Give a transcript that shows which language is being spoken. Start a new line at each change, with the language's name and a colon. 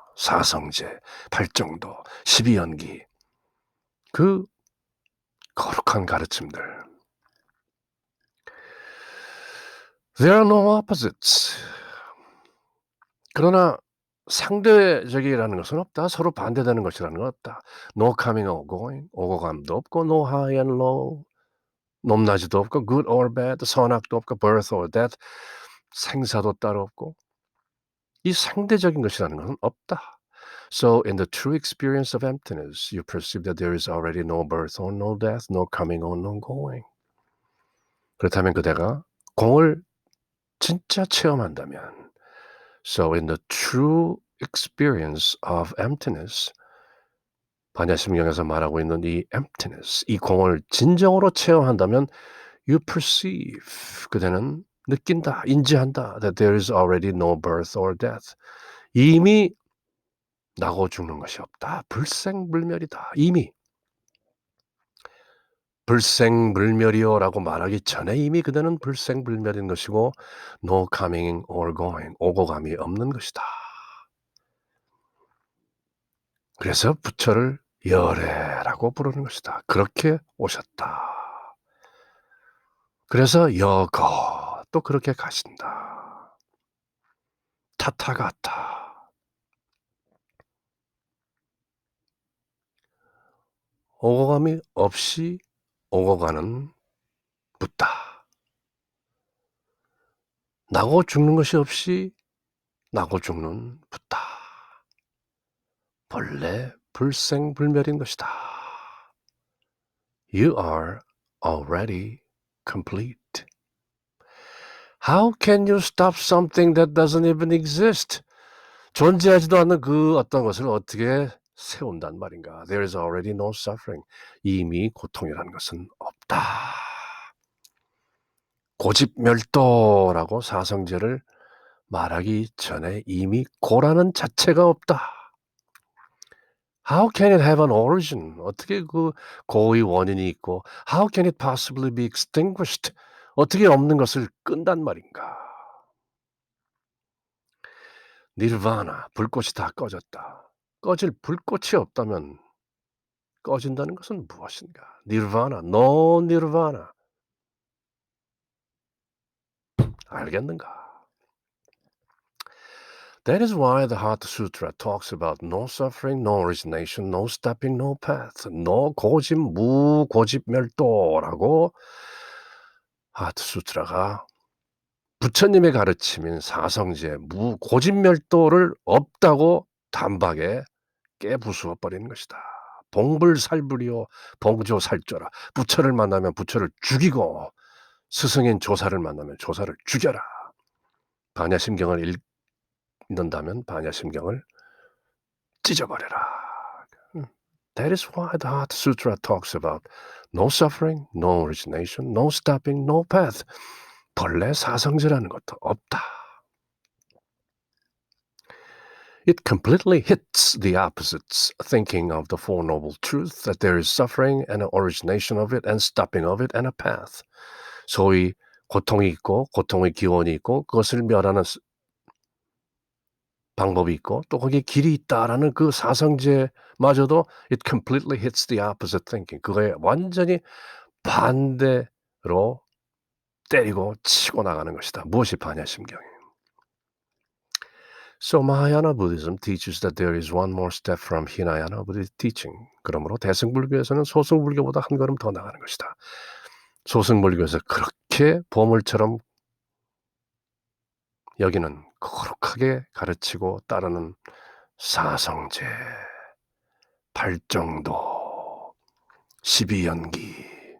Korean: 사성제, 팔정도, 12연기 그 거룩한 가르침들.
English: There are no opposites.
Korean: 그러나 상대적이라는 것은 없다. 서로 반대되는 것이라는 건 없다.
English: No coming or going.
Korean: 오고 감도 없고
English: no high and low.
Korean: 높낮이도 없고
English: good or bad.
Korean: 선악도 없고
English: birth or death.
Korean: 생사도 따로 없고 이 상대적인 것이라는 것은 없다.
English: So in the true experience of emptiness, you perceive that there is already no birth or no death, no coming or no going.
Korean: 그렇다면 그대가 공을 진짜 체험한다면
English: So in the true experience of emptiness,
Korean: 반야심경에서 말하고 있는 이 emptiness, 이 공을 진정으로 체험한다면
English: you perceive,
Korean: 그대는 느낀다, 인지한다
English: that there is already no birth or death.
Korean: 이미 나고 죽는 것이 없다. 불생불멸이다. 이미 불생불멸이요라고 말하기 전에 이미 그대는 불생불멸인 것이고 no coming or going, 오고 감이 없는 것이다. 그래서 부처를 여래라고 부르는 것이다. 그렇게 오셨다. 그래서 여거 또 그렇게 가신다. 타타가타. 오고 감이 없이 오고 가는 붓다. 나고 죽는 것이 없이 나고 죽는 붓다. 본래 불생불멸인 것이다.
English: You are already complete. How can you stop something that doesn't even exist?
Korean: 존재하지도 않는 그 어떤 것을 어떻게 세운단 말인가?
English: There is already no suffering.
Korean: 이미 고통이라는 것은 없다. 고집멸도라고 사성제를 말하기 전에 이미 고라는 자체가 없다.
English: How can it have an origin?
Korean: 어떻게 그 고의 원인이 있고
English: How can it possibly be extinguished?
Korean: 어떻게 없는 것을 끈단 말인가? 니르바나, 불꽃이 다 꺼졌다. 꺼질 불꽃이 없다면 꺼진다는 것은 무엇인가? 니르바나, no 니르바나. 알겠는가?
English: That is why the Heart Sutra talks about no suffering, no origination, no stopping, no path, no 고집,
Korean: 무고집멸도라고 하트 수트라가 부처님의 가르침인 사성제 무고집멸도를 없다고 단박에 깨부수어 버리는 것이다. 봉불살불이요 봉조살조라. 부처를 만나면 부처를 죽이고 스승인 조사를 만나면 조사를 죽여라. 반야심경을 읽는다면 반야심경을 찢어버려라.
English: That is why the Heart Sutra talks about no suffering, no origination, no stopping, no path.
Korean: 본래 사성제라는 것도 없다.
English: It completely hits the opposites, thinking of the Four Noble Truths, that there is suffering and an origination of it and stopping of it and a path.
Korean: 소위 고통이 있고 고통의 기원이 있고 그것을 멸하는 방법이 있고 또 거기에 길이 있다라는 그 사성제마저도
English: it completely hits the opposite thinking.
Korean: 그거에 완전히 반대로 때리고 치고 나가는 것이다. 무엇이 반야심경이에요.
English: So Mahayana Buddhism teaches that there is one more step from Hinayana Buddhist teaching.
Korean: 그러므로 대승불교에서는 소승불교보다 한 걸음 더 나가는 것이다. 소승불교에서 그렇게 보물처럼 여기는 거룩하게 가르치고 따르는 사성제, 팔정도, 12연기.